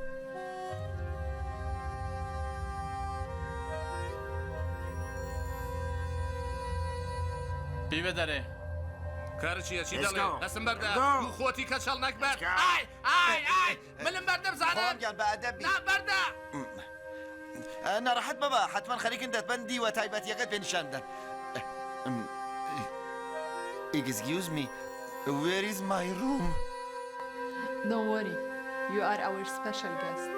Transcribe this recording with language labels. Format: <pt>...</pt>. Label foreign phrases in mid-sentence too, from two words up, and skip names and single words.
<ckb>بیبە دەرێ کارچیە چی</ckb> <en>Let's</en> <ckb>دەڵێ</ckb> <en>go.</en> <ckb>دەسم بەردە</ckb> <en>Let's go.</en> <ckb>دوو خۆتی کەچەڵ نەکبەر</ckb> <en>Let's go.</en> <ckb>ئای ئای ئای منم بەردە بزانم خۆڵامگیان بە ئەدەبی نا بەردە نەڕەحەت بەبە حتمما خەریکن دەتبەندی وە تایبەتیەکەت پێ نیشاندەن</ckb> <en>Excuse me, where is my room? Don't worry. You are our special guest.</en>